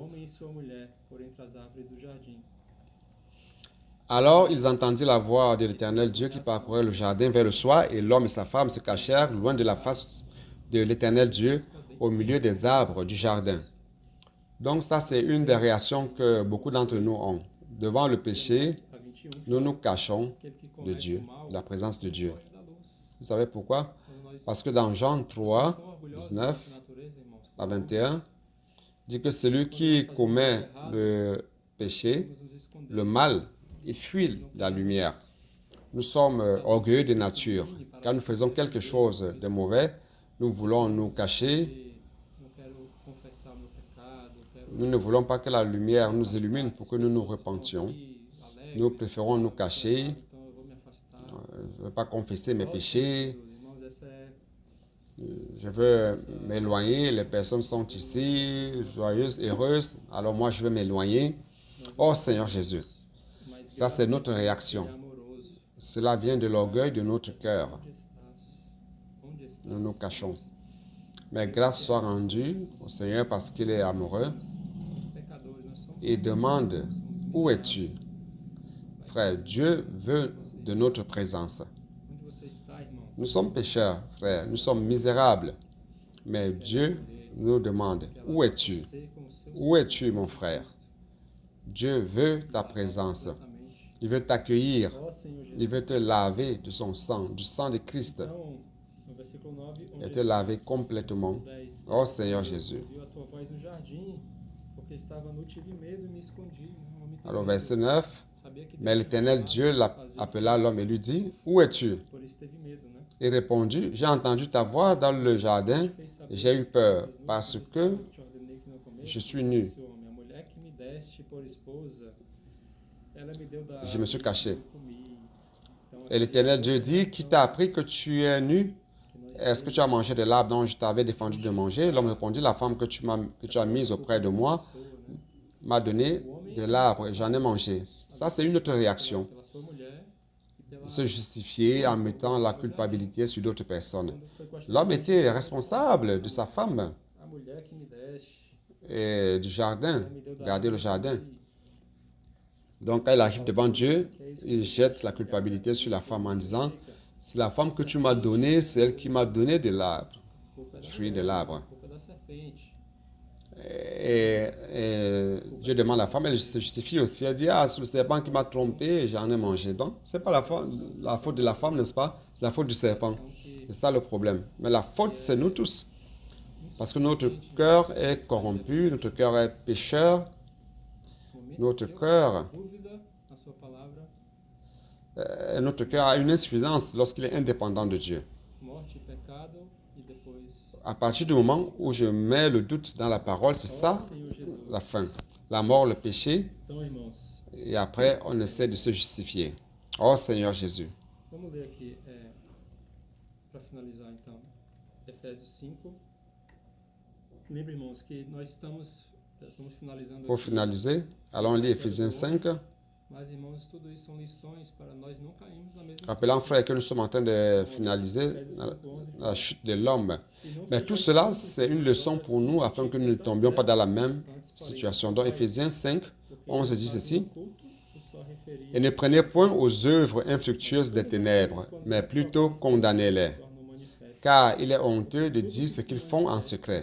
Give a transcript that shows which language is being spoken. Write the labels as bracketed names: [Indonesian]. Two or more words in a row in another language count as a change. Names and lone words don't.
[French] Alors ils entendirent la voix de l'Éternel Dieu qui parcourait le jardin vers le soir, et l'homme et sa femme se cachèrent loin de la face de l'Éternel Dieu au milieu des arbres du jardin. Donc ça, c'est une des réactions que beaucoup d'entre nous ont. devant le péché, [Portuguese] a 21 [French] nous nous [Portuguese] fala [French] cachons [Portuguese] que aquele que [French] de [Portuguese] comete [French] Dieu, [Portuguese] o mal [French] de la présence de [Portuguese] não [French] Dieu. [Portuguese] foge da luz. [French] Vous savez pourquoi? [Portuguese] Quando nós [French] Parce que dans Jean [Portuguese] somos [French] 3, [Portuguese] tão orgulhosos da [French] 19 [Portuguese] nossa natureza, irmãos, [French] à [Portuguese] quando [French] 21, dit que celui [Portuguese] nós [French] qui [Portuguese] fazemos [French] commet [Portuguese] algo errado, [French] le péché, [Portuguese] vamos nos esconder. [French] le mal, il [Portuguese] Nós [French] fuit [Portuguese] não [French] la lumière. [Portuguese] queremos [French] Nous sommes orgueilleux de [Portuguese] talvez se [French] nature. [Portuguese] incline para [French] Quand nous faisons quelque chose de [Portuguese] talvez [French] mauvais, nous voulons nous [Portuguese] se [French] cacher. [Portuguese] esconder, não quero confessar o meu pecado, quero [French] Nous ne voulons pas que la lumière nous [Portuguese] afastar [French] illumine [Portuguese] essas [French] pour que nous nous [Portuguese] pessoas que estão [French] repentions. [Portuguese] aqui [French] Nous [Portuguese] alegres, [French] préférons nous [Portuguese] claro, [French] cacher, [Portuguese] então eu vou me afastar. [French] je ne veux pas confesser mes [Portuguese] Ó Senhor [French] péchés, [Portuguese] Jesus, irmãos, essa é [French] je veux m'éloigner, les personnes sont ici, joyeuses, heureuses, alors moi je veux m'éloigner. [Portuguese] nós [French] Oh [Portuguese] não [French] Seigneur [Portuguese] temos [French] Jésus, [Portuguese] mais [French] ça [Portuguese] graça [French] c'est [Portuguese] em [French] notre [Portuguese] ti, [French] réaction. [Portuguese] Ele é amoroso. [French] Cela vient de l'orgueil de notre cœur. [Portuguese] Onde estás? Onde estás? [French] Nous nous cachons. [Portuguese] Irmãos, [French] Mais grâce soit rendue au Seigneur parce qu'il est amoureux [Portuguese] nós somos pecadores, nós somos [French] et demande, [Portuguese] pecadores, somos [French] où es-tu? [Portuguese] miseráveis. [French] Frère, Dieu veut de notre présence. [Portuguese] Onde você está, irmão? [French] Nous sommes pécheurs, frère, nous sommes misérables. Mais Dieu nous demande, où es-tu? [Portuguese] Você com o seu [French] Où [Portuguese] sangue, [French] es-tu, mon frère? [Portuguese] Cristo, [French] Dieu veut ta présence. [Portuguese] completamente. [French] Il veut t'accueillir. [Portuguese] Ó Senhor [French] Il veut [Portuguese] Jesus. [French] te laver de son sang, du sang de Christ, [Portuguese] Então, no versículo 9, [French] et [Portuguese] onde [French] te laver [Portuguese] estás? [French] complètement. [Portuguese] 10. [French] Ó Seigneur Jésus. [Portuguese] Ouviu a tua voz no jardim, porque estava nu, tive medo e me escondi. Um homem tem [French] Alors, [Portuguese] medo. [French] verset 9, [Portuguese] Sabia que Deus [French] mais [Portuguese] tinha [French] l'Éternel [Portuguese] chamado [French] Dieu [Portuguese] para fazer o que [French] l'appela [Portuguese] fez. [French] l'homme et lui dit, où es-tu? [Portuguese] Por isso teve medo, né? [French] Il répondit, j'ai entendu ta voix dans le jardin [Portuguese] Te fez saber [French] et j'ai eu peur [Portuguese] que estavas nu, [French] parce [Portuguese] porque [French] que [Portuguese] te ordenei que no começo, [French] je suis nu. [Portuguese] disse o homem, a mulher que me deste por esposa, ela me deu da [French] Je me suis [Portuguese] árvore [French] caché. [Portuguese] e eu comi. Então, [French] Et [Portuguese] aqui [French] l'Éternel [Portuguese] é [French] Dieu dit, qui t'a appris que tu es nu? [Portuguese] que nós [French] Est-ce que tu as mangé de l'arbre dont je t'avais défendu de manger? L'homme répondit, la femme que tu as mise auprès de moi [Portuguese] pessoa, né? [French] m'a donné de l'arbre et j'en ai mangé. Ça, c'est une autre réaction. [Portuguese] Pela sua mulher e pela [French] Se justifier en mettant la culpabilité sur d'autres personnes. [Portuguese] quando foi questionado, [French] L'homme était responsable de sa femme [Portuguese] a mulher que me deste, [French] et du jardin, [Portuguese] ela me deu da [French] garder le [Portuguese] árvore [French] jardin. [Portuguese] e comi. [French] Donc, quand il arrive devant Dieu, il jette la culpabilité sur la femme en disant, c'est la femme que tu m'as donnée, c'est elle qui m'a donné de l'arbre, [Portuguese] Culpa da [French] fruit de [Portuguese] mulher, [French] l'arbre. [Portuguese] culpa da serpente. [French] Et Dieu demande à la femme, elle se justifie aussi. Elle dit, ah, c'est le serpent qui m'a trompé et j'en ai mangé. Donc, ce n'est pas la faute de la femme, n'est-ce pas? C'est la faute du serpent. C'est ça le problème. Mais la faute, c'est nous tous. Parce que notre cœur est corrompu, notre cœur est pécheur, notre cœur, [Portuguese] Dúvida na sua palavra, [French] notre cœur a une insuffisance lorsqu'il est indépendant de Dieu. [Portuguese] morte e pecado, e depois, [French] À partir du moment où je mets le doute dans la parole, c'est [Portuguese] ó [French] ça [Portuguese] Senhor Jesus. [French] la fin. La mort, le péché, [Portuguese] Então, irmãos, [French] et après on essaie de se justifier. Oh Seigneur Jésus. [Portuguese] vamos ler aqui, para finalizar então, Efésios 5. Lembre, irmãos, que nós estamos finalizando [French] Pour [Portuguese] aqui, [French] finaliser, allons lire Éphésiens 5. [Portuguese] mas, irmãos, tudo isso são lições para nós não cairmos na mesma [French] Rappelant, [Portuguese] situação. [French] frère, que nous sommes en train de finaliser [Portuguese] Efésios 5, 11, [French] la chute de l'homme. [Portuguese] E não [French] Mais [Portuguese] sejais [French] tout cela, [Portuguese] simples, [French] c'est une leçon pour nous afin que nous ne tombions pas dans la même situation. Dans Éphésiens 5, 11 dit ceci. Et ne prenez point aux œuvres infructueuses des ténèbres, mais plutôt condamnez-les. Car il est honteux de dire ce qu'ils font en secret.